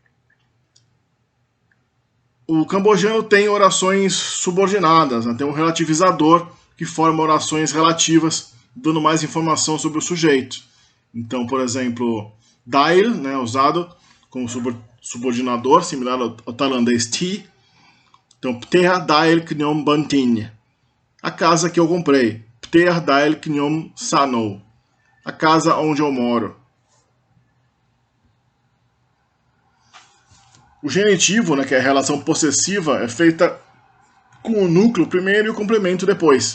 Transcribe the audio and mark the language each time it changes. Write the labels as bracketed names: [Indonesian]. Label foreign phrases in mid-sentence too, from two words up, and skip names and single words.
[Portuguese] O cambojano tem orações subordinadas, né? Tem um relativizador que forma orações relativas, dando mais informação sobre o sujeito. Então, por exemplo, dail, né, usado como subordinador, similar ao tailandês ti. Então, [Khmer] ផ្ទះដែលខ្ញុំបានទិញ. [Portuguese] A casa que eu comprei. [Khmer] ផ្ទះដែលខ្ញុំស្នាក់នៅ. [Portuguese] A casa onde eu moro. O genitivo, né, que é a relação possessiva, é feita com o núcleo primeiro e o complemento depois.